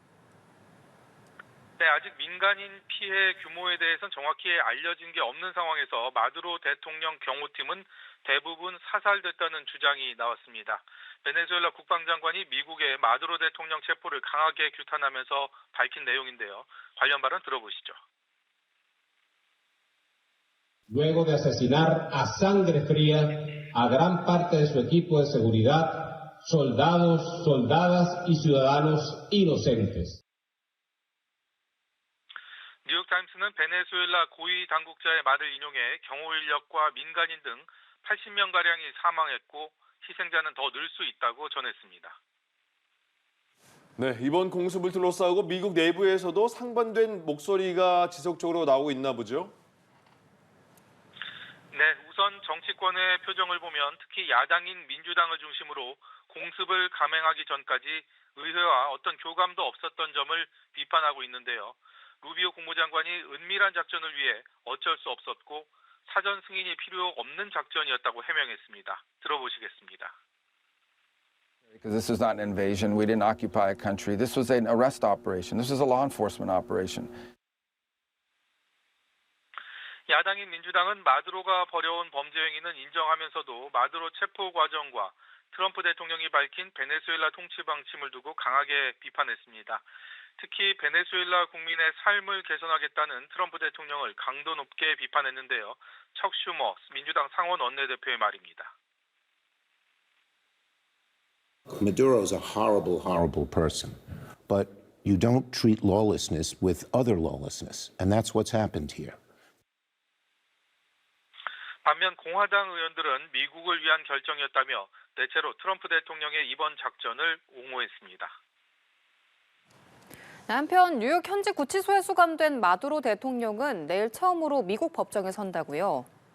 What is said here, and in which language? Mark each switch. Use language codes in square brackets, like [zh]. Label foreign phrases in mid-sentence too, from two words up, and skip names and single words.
[ko] 네, 아직 민간인 피해 규모에 대해서는 정확히 알려진 게 없는 상황에서 마두로 대통령 경호팀은 대부분 사살됐다는 주장이 나왔습니다. 베네수엘라 국방장관이 미국의 마두로 대통령 체포를 강하게 규탄하면서 밝힌 내용인데요. 관련 발언 들어보시죠. [es] Luego de asesinar a sangre fría a gran parte de su equipo de seguridad, soldados, soldadas y ciudadanos inocentes. [ko] 뉴욕타임스는 베네수엘라 고위 당국자의 말을 인용해 경호 인력과 민간인 등 80명가량이 사망했고 희생자는 더 늘 수 있다고 전했습니다. 네, 이번 공습을 둘러싸고 미국 내부에서도 상반된 목소리가 지속적으로 나오고 있나 보죠? 네, 우선 정치권의 표정을 보면 특히 야당인 민주당을 중심으로 공습을 감행하기 전까지 의회와 어떤 교감도 없었던 점을 비판하고 있는데요. 루비오 국무장관이 은밀한 작전을 위해 어쩔 수 없었고 사전 승인이 필요 없는 작전이었다고 해명했습니다. 들어보시겠습니다. [en] Because this is not an invasion. We didn't occupy a country. This was an arrest operation. This was a law enforcement operation. [ko] 야당인 민주당은 마두로가 벌여온 범죄 행위는 인정하면서도 마두로 체포 과정과 트럼프 대통령이 밝힌 베네수엘라 통치 방침을 두고 강하게 비판했습니다. 특히 베네수엘라 국민의 삶을 개선하겠다는 트럼프 대통령을 강도 높게 비판했는데요. 척 슈머 민주당 상원 원내대표의 말입니다. [en] Maduro is a horrible, horrible person, but you don't treat lawlessness with other lawlessness, and that's what's happened here. [ko] 반면 공화당 의원들은 미국을 위한 결정이었다며 대체로 트럼프 대통령의 이번 작전을 옹호했습니다. 한편 뉴욕 현지 구치소에 수감된 마두로 대통령은 내일 처음으로 미국 법정에 선다고요.